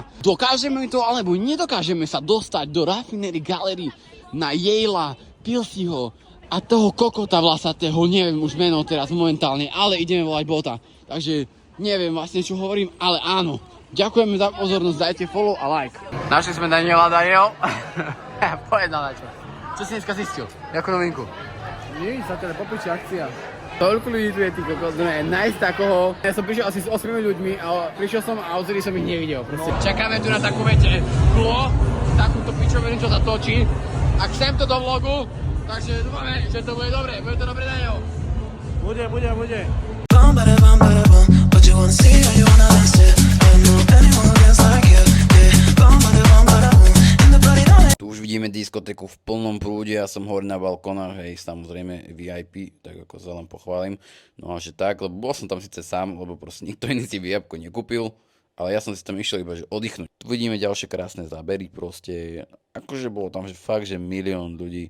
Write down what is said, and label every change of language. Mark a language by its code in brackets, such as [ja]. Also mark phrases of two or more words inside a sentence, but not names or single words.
[sk] Dokážeme to alebo nedokážeme sa dostať do Raffinery Gallery na Yale'a, Pilsiho a toho kokota vlasatého, neviem už meno teraz momentálne, ale ideme volať bota. Takže neviem vlastne čo hovorím, ale áno. Ďakujeme za pozornosť, dajte follow a like. Našli sme Daniela. Povedal na čo. Čo si dneska zistil? Jakú novinku? Nie, sa teda popiči akcia. Toľko ľudí tu je, ty kokos, nájsť takoho. Ja som prišiel asi s 8 ľuďmi a prišiel som a odtedy som ich nevidel. Proste. Čakáme tu na takú vete klo, takúto pičovinu, čo sa točí. A chcem to do vlogu, takže dúfame, že to bude dobre. Bude to dobre, Daniel? Bude. [en] But you wanna see how you wanna last it. Don't know anyone else like you. [sk] Tu už vidíme diskotéku v plnom prúde, ja som hore na balkónach, hej, samozrejme VIP, tak ako sa len pochválim. No a že tak, lebo bol som tam síce sám, lebo proste nikto iný si VIP nekúpil, ale ja som si tam išiel iba, že oddychnúť. Tu vidíme ďalšie krásne zábery, proste, akože bolo tam, že fakt, že milión ľudí.